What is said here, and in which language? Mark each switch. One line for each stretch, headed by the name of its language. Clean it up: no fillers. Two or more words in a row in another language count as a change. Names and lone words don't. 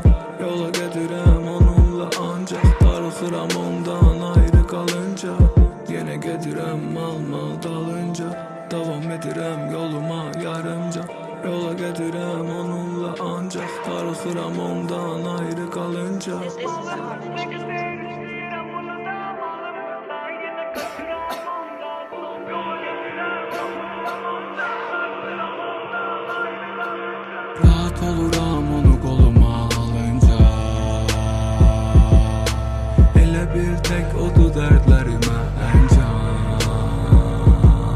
Azerbaijani: Yola gedirəm onunla ancaq, darıxıram ondan ayrı qalınca. Yenə gedirəm mal dalınca, davam edirəm yoluma yarımca. Yola gedirəm onunla ancaq, darıxıram ondan ayrı qalınca.
English: This is a half-inch beat.
Azerbaijani: Rahat oluram onu qoluma alınca. Elə bir tək odur dərdlərimə ən can.